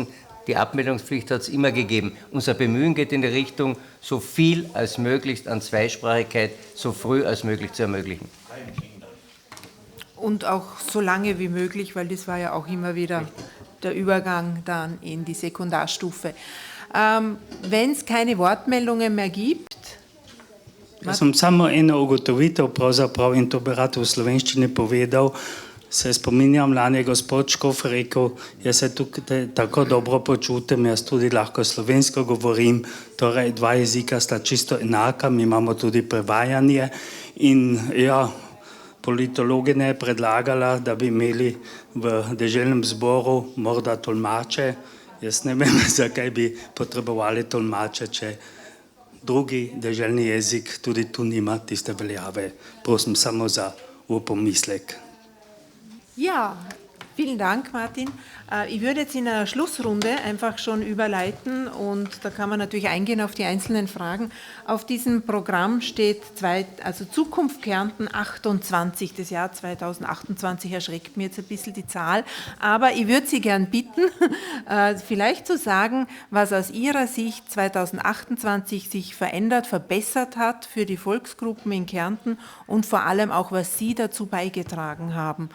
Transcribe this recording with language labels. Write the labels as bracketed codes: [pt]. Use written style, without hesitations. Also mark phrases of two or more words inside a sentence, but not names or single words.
[de] Die Abmeldungspflicht hat es immer gegeben. Unser Bemühen geht in die Richtung, so viel als möglich an Zweisprachigkeit so früh als möglich zu ermöglichen. Und auch so lange wie möglich, weil das war ja auch immer wieder der Übergang dann in die Sekundarstufe. Wenn es keine Wortmeldungen mehr gibt. [sl] Jaz sem samo eno ugotovitev pravzaprav in to bi rad v slovenščini povedal. Se spominjam, lani je gospod Škof rekel, jaz se tukaj tako dobro počutim, jaz tudi lahko slovensko govorim, torej dva jezika sta čisto enaka, mi imamo tudi prevajanje in ja, politologinja je predlagala, da bi imeli v deželnem zboru morda tolmače. Jaz ne vem, zakaj bi potrebovali tolmače, če drugi deželni jezik tudi tu nima tiste veljave. Prosim samo za pomislek. [de] Ja, vielen Dank, Martin. Ich würde jetzt in einer Schlussrunde einfach schon überleiten und da kann man natürlich eingehen auf die einzelnen Fragen. Auf diesem Programm steht Zukunft Kärnten 28, das Jahr 2028 erschreckt mir jetzt ein bisschen die Zahl, aber ich würde Sie gern bitten, vielleicht zu sagen, was aus Ihrer Sicht 2028 sich verändert, verbessert hat für die Volksgruppen in Kärnten und vor allem auch, was Sie dazu beigetragen haben.